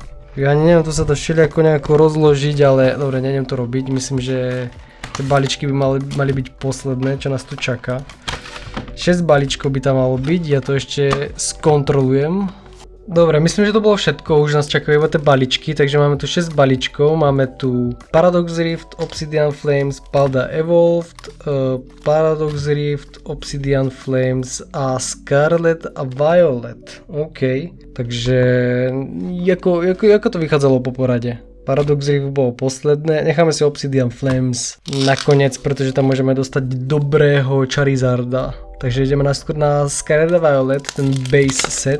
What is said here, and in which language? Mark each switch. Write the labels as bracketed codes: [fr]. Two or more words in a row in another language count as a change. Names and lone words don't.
[sk] Ja neviem, to sa dá všelijako nejako rozložiť, ale dobre, nejdem to robiť. Myslím, že tie baličky by mali byť posledné, čo nás tu čaká. 6 balíčkov by tam malo byť, ja to ešte skontrolujem. Dobre, myslím, že to bolo všetko, už nás čakajú iba tie balíčky, takže máme tu 6 balíčkov, máme tu Paradox Rift, Obsidian Flames, Palda Evolved, Paradox Rift, Obsidian Flames a Scarlet a Violet. OK, takže ako to vychádzalo po porade? Paradox Rift bolo posledné, necháme si Obsidian Flames nakoniec, pretože tam môžeme dostať dobrého Charizarda. Takže ideme najskôr na Scarlet a Violet, ten base set.